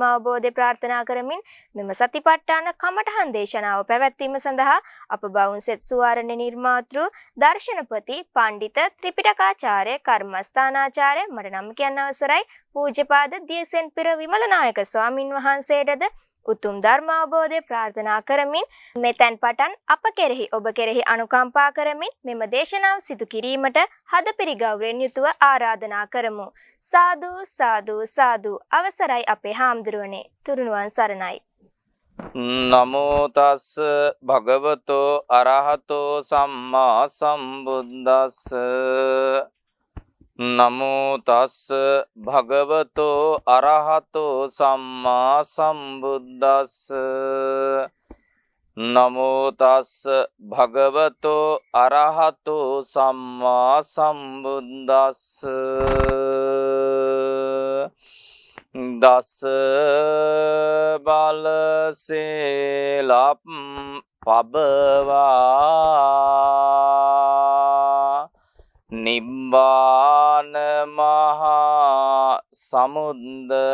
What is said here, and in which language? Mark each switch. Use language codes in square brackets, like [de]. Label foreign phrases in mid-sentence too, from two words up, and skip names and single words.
[si] අවබෝධය ප්‍රාර්ථනා කරමින් මෙම සතිපට්ඨාන කමඨහන් දේශනාව පැවැත්වීම සඳහා අප බවුන් සෙත් සුවාරණ්‍ය නිර්මාතෘ දර්ශනපති පණ්ඩිත ත්‍රිපිටකාචාර්ය කර්මස්ථානාචාර්ය මට නම් කියන්න අවසරයි පූජ්‍යපාද දියසෙන් පෙර විමලනායක ස්වාමින් වහන්සේටද උතුම් ධර්ම අවබෝධය ප්‍රාර්ථනා කරමින් මෙතෙන් පටන් අප කෙරෙහි ඔබ කෙරෙහි අනුකම්පා කරමින් මෙම දේශනාව සිදු කිරීමට හදපිරි ගෞරවයෙන් යුතුව ආරාධනා කරමු. සාදු සාදු සාදු. අවසරයි අපේ හාමුදුරුවනේ. තුරුණුවන් සරණයි. [pi] නමෝ තස් භගවතෝ අරහතෝ සම්මා සම්බුද්දස්ස. නමෝ තස් භගවතෝ අරහතෝ සම්මා සම්බුද්දස්ස. නමෝ තස් භගවතෝ අරහතෝ සම්මා සම්බුද්දස්ස. දස බල සේලප් පබවා නිබ්බාන මහා සමුද්ද